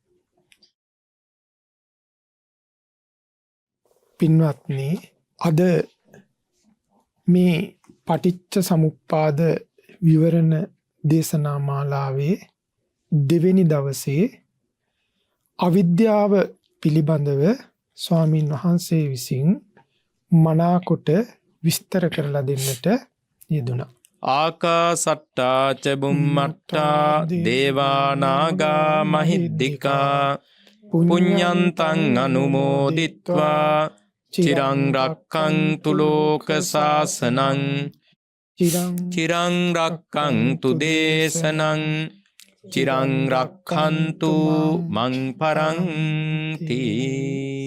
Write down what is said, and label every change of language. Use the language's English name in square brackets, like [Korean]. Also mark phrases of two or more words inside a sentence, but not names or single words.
[Sinhala] පින්වත්නි, අද මේ පටිච්ච සමුප්පාද විවරණ දේශනා මාලාවේ දෙවෙනි දවසේ අවිද්‍යාව පිළිබඳව ස්වාමින් වහන්සේ විසින් මනාකොට විස්තර කරලා දෙන්නට යෙදුණා. [Pali] ආකාසට්ටා ච බුම්මට්ටා දේවා නාග මහිද්దికා පුඤ්ඤන්තං අනුමෝදිත්වා චිරං රක්ඛන්තු ලෝක සාසනං චිරං රක්ඛන්තු දේශනං චිරං රක්ඛන්තු මං පරන්ති.